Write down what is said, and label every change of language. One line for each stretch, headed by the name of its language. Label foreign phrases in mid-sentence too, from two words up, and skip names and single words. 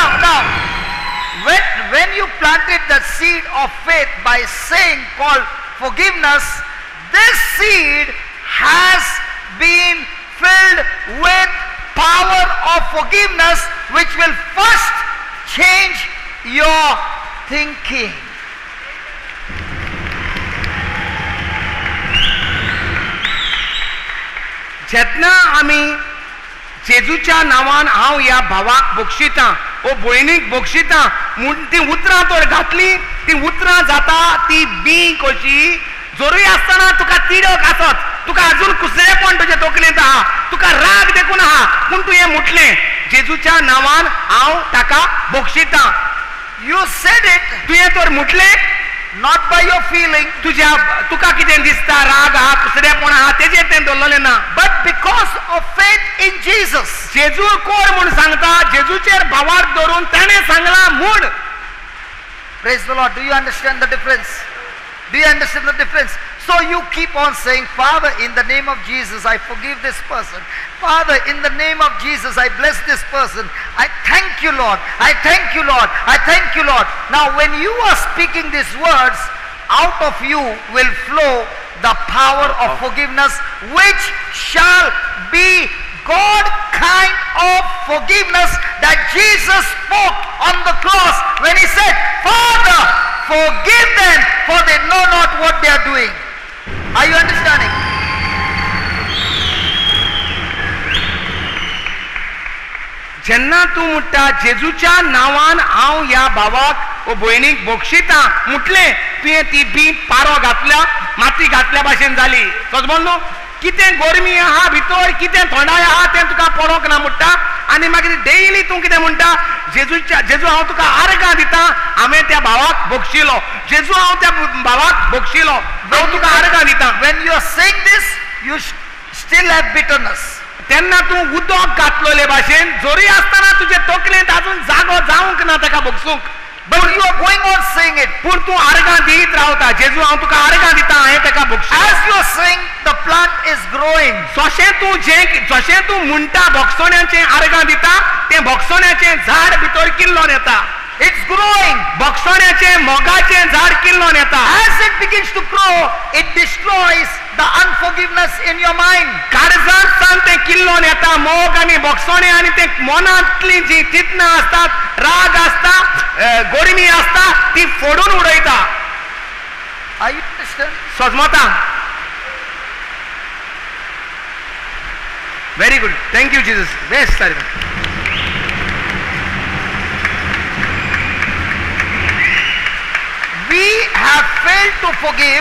English: Now, when you planted the seed of faith by saying called forgiveness, this seed has been filled with power of forgiveness, which will first change your thinking.
Konkani: जेन्ना आमी जेजूच्या नांवान हांव ह्या भावाक बक्षितां ओ भयणीक बक्षितां म्हूण ती उतरां तर घातली, ती उतरां जाता ती बीं कशी. जोरूय आसतना तुका तिडक आसत, तुका अजून कुसरेपण तुजे तकलेंत आहा, तुका राग देखून आहा, पूण तुवें म्हटलें जेजूच्या नांवान हांव ताका बक्षितां.
English: You said it
Konkani: तुवें तर म्हटलें
English: not by your feeling,
Konkani: तुका कितें दिसता, राग आहा, कुसरेपण आहा, तेजेर तें दवरलें ना,
English: but because of faith in Jesus.
Konkani: जेजू कोण म्हूण सांगता, जेजूचेर भावार धरून ताणें सांगलां म्हूण.
English: Praise the Lord. Do you understand the difference? Do you understand the difference? So you keep on saying, Father, in the name of Jesus, I forgive this person. Father, in the name of Jesus, I bless this person. I thank you, Lord. I thank you, Lord. I thank you, Lord. Now, when you are speaking these words, out of you will flow the power of forgiveness, which shall be God kind of forgiveness that Jesus spoke on the cross when he said, Father, forgive them, for they know not what they are doing. Are you understanding?
Konkani: जेन्ना तूं म्हणटा जेजूच्या नांवान हांव ह्या भावाक ओ भयणीक बक्षितां म्हटलें, तुवें ती बी पारो घातल्या, माती घातल्या भाशेन जाली. समजलो न्हू? कितें गरमी आहा भितर, कितें थंडाय आहा तें तुका पडोंक ना म्हणटा, आनी मागीर डेली तूं कितें म्हणटा, जेजू हांव तुका आर्गां दिता, हांवें त्या भावाक बक्षिलो, जेजू हांव त्या भावाक बक्षिलो, हांव तुका आर्गां दिता.
English: When you are saying this, you still have bitterness.
Konkani: तेन्ना तूं उदक घातलोले भाशेन जोरी आसतना तुजे तकलेंत अजून जागो जावंक ना ताका भोगसूंक.
English: But you are going on saying it.
Konkani: पूण तूं आर्गां दीत रावता, जेजू हांव तुका आर्गां दिता, हांवें ताका भोगसूंक.
English: As you are saying, the plant is growing.
Konkani: जशें तूं म्हणटा भोगसोण्याचें आर्गां दिता, तें भोगसोण्याचें झाड भितर किल्लोन येता.
English: It's growing.
Konkani: भोगसोण्याचें मोगाचें झाड किल्लोन येता.
English: As it begins to grow, it destroys the unforgiveness in your mind.
Konkani: काळजांत तें किल्लोन येता, मोग आनी भोगसोणें आनी तें मनांतलीं जीं चिंतनां आसतात, राग आसता, गोडमी आसता, ती फोडून उडयता.
English: Are you understand? सोजमता. very good, thank you Jesus. बेस्ट सारकें. We have failed to forgive.